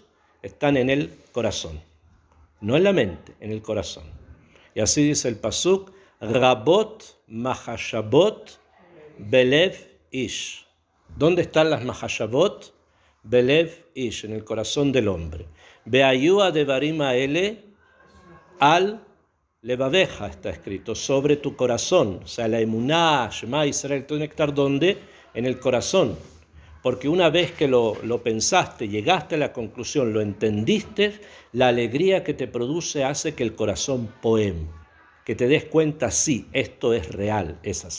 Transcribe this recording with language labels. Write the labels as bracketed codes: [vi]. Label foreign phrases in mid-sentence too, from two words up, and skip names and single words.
[es] Están en el corazón, no en la mente, en el corazón. Y así dice el pasuk, [he] רבות מחשבות בלב איש. [es] ¿Dónde están las Mahashabot? [he] בלב איש, [es] en el corazón del hombre. [he] והיו דברים האלה על לבבך, [es] está escrito, sobre tu corazón. O sea, la emuná, [he] שמע ישראל, [es] tiene que estar ¿dónde? En el corazón. Porque una vez que lo pensaste, llegaste a la conclusión, lo entendiste, la alegría que te produce hace que el corazón poem, que te des cuenta, sí, esto es real, es así.